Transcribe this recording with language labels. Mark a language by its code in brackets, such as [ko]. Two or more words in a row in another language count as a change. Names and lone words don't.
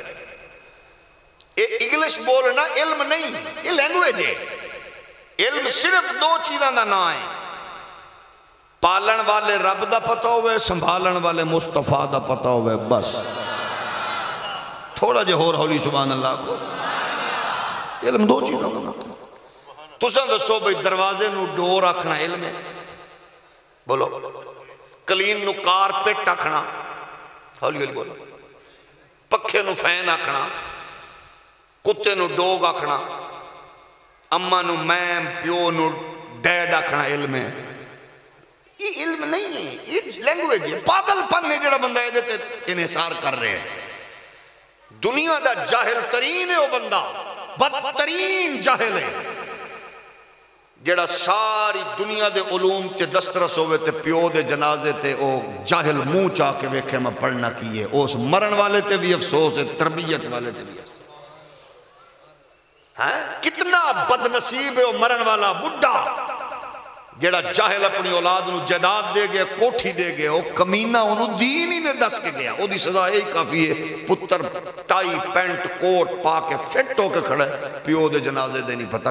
[ur] انگلش بولنا علم نہیں، یہ لینگویج ہے. [pa] علم صرف 2 چیزاں دا نا ہے، پالن والے رب دا پتہ ہوئے، سنبھالن والے مصطفیٰ دا پتہ ہوئے. بس تھوڑا جے ہور ہولی [ar] سبحان اللہ [pa] کو. علم 2 چیزاں دا نا. تساں دسو بھئی دروازے نو ڈور آکھنا علم ہے؟ بولو. کلین نو کارپیٹ آکھنا؟ ہولی ہولی بولو. پکھے نو فین آکھنا؟ کتے نو ڈوگ آکھنا؟ اماں نو میم، پیو نو ڈیڈ آکھنا علم ہے؟ [ur] یہ علم نہیں ہے، یہ لینگویج ہے. پاگل پن ہے جڑا بندہ یہ دیتے انحصار کر رہے ہیں. [pa] دنیا دا جاہل ترین ہے وہ بندہ، بدترین جاہل ہے جڑا ساری دنیا دے علوم تے دسترس ہوئے تے پیو دے جنازے تے او جاہل منہ چاہ کے ویکھے میں پڑھنا کیے. اس مرن والے تے بھی افسوس ہے، تربیت والے تے بھی افسوس. کتنا بد نصیب ہے وہ مرن والا بڈھا جڑا جاہل اپنی اولاد نو جائیداد دے گئے، کوٹھی دے گئے. وہ کمینہ انہوں دین ہی نے دس کے گیا. وہ دی سزا یہی کافی ہے، پتر ٹائی پینٹ کوٹ پا کے فٹ ہو کے کھڑے، پیو دے جنازے دے نہیں پتا.